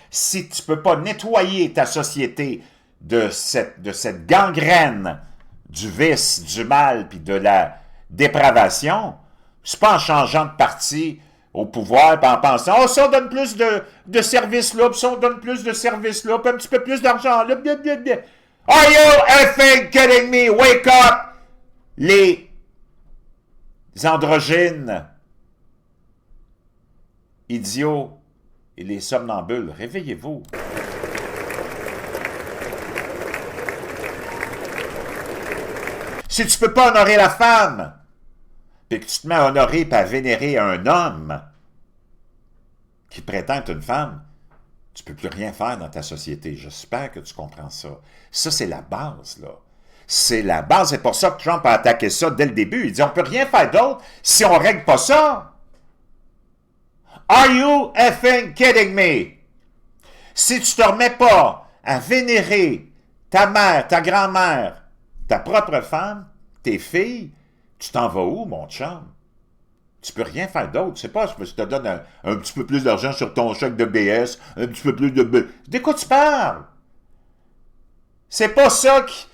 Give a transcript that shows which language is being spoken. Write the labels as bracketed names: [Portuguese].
[French] Si tu peux pas nettoyer ta société de cette gangrène du vice, du mal, puis de la dépravation, c'est pas en changeant de parti au pouvoir, puis en pensant « Oh, ça, on donne plus de services là, puis ça, on donne plus de services là, puis un petit peu plus d'argent là, blablabla. [English] Are you effing kidding me? Wake up! [French] Les androgynes, idiots et les somnambules, réveillez-vous. Si tu peux pas honorer la femme, puis que tu te mets à honorer et à vénérer un homme qui prétend être une femme, tu peux plus rien faire dans ta société. J'espère que tu comprends ça. Ça, c'est la base, là. C'est la base. C'est pour ça que Trump a attaqué ça dès le début. Il dit, on peut rien faire d'autre si on règle pas ça. [English] Are you effing kidding me? [French] Si tu te remets pas à vénérer ta mère, ta grand-mère, ta propre femme, tes filles, Tu t'en vas où, mon chum? Tu peux rien faire d'autre. C'est pas, je te donne un petit peu plus d'argent sur ton chèque de BS, un petit peu plus de... De quoi tu parles? C'est pas ça qui...